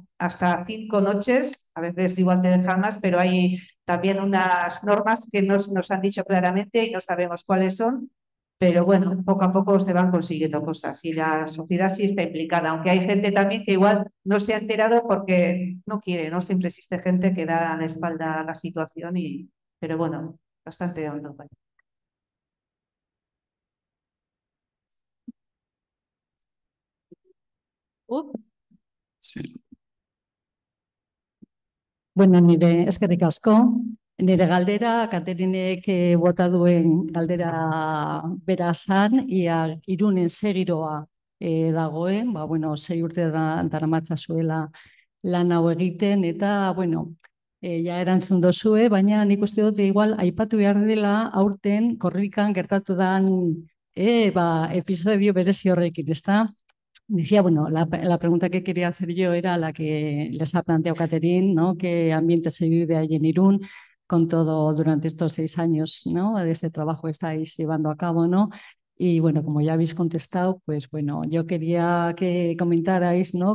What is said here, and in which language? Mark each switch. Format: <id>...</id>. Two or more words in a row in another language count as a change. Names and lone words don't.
<es>Hasta 5 noches, a veces igual te dejan más, pero hay también unas normas que nos han dicho claramente y no sabemos cuáles son, pero bueno, poco a poco se van consiguiendo cosas y la sociedad sí está implicada, aunque hay gente también que igual no se ha enterado porque no quiere, ¿no? Siempre existe gente que da la espalda a la situación, pero bueno, bastante hondo. Sí.</es> <eu>Bueno, eskerrik asko, nire galdera, Katerinek bota duen galdera bera zan, ia Irunen ze giroa dagoen, bueno, 6 urte daramatzazuela lan hau egiten, eta, bueno, ja erantzun dozue, baina nik uste dut igual aipatu behar dela aurten korrikan gertatu dan episodio berezi horrekin, ezta?</eu> <es>Decía, bueno, la pregunta que quería hacer yo era la que les ha planteado Catherine, ¿no? ¿Qué ambiente se vive ahí en Irún con todo durante estos 6 años, ¿no? De este trabajo que estáis llevando a cabo, ¿no? Y bueno, como ya habéis contestado, pues bueno, yo quería que comentarais, ¿no?</es>